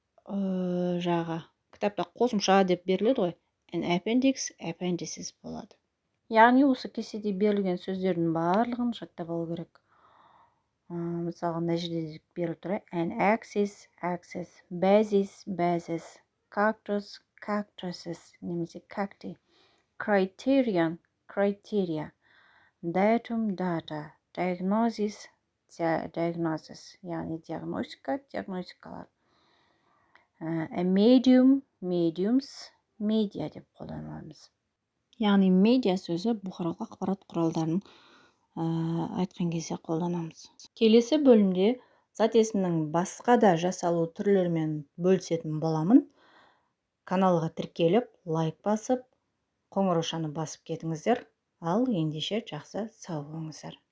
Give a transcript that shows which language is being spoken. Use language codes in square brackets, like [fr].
[kk] Кітапта қосымша деп беріледі ғой, [en] an appendix, appendices [kk] болады. Яғни осы кестеде берілген сөздердің барлығын жаттап алу керек. Мысалға, мына жерде беріліп тұр, [en] an axis, axis, basis, basis, cactus, cactuses, немесе cacti, criterion, criteria, datum, data, diagnosis, diagnosis, [kk] яғни диагностика, диагностикалар. [en] A medium, mediums, media [kk] деп қолданамыз. Яғни медиа сөзі бұқаралық ақпарат құралдарын айтқан кезде қолданамыз. Келесі бөлімде зат есімнің басқа да жасалу түрлерімен бөлісетін боламын. Каналға тіркеліп, лайк басып, қоңыраушаны басып кетіңіздер. Ал ендеше жақсы сау болыңыздар.